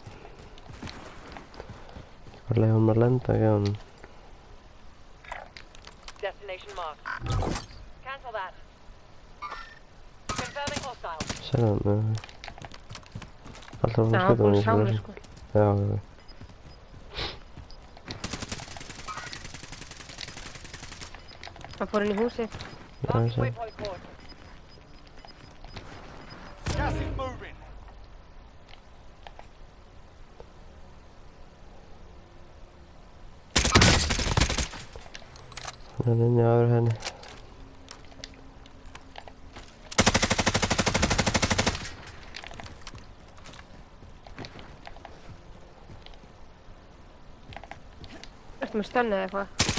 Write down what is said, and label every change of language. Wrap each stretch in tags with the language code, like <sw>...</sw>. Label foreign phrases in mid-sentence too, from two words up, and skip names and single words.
<is>Hvað leiði hún að lenda ekki á hann?</is> <en>Destination marked. Cancel that. Confirming hostile.</en> <is>Sérðu hann? Alltaf hún Já, að skjóta búinn hann að sjá mig, sko. Já, já. Það fór inn í húsið. Já, ég sé.</is> <en>Waypoint forward. Gas is moving.</en> <is>Hann er inni aður henni. Ertu með stönni eða eitthvað?</is>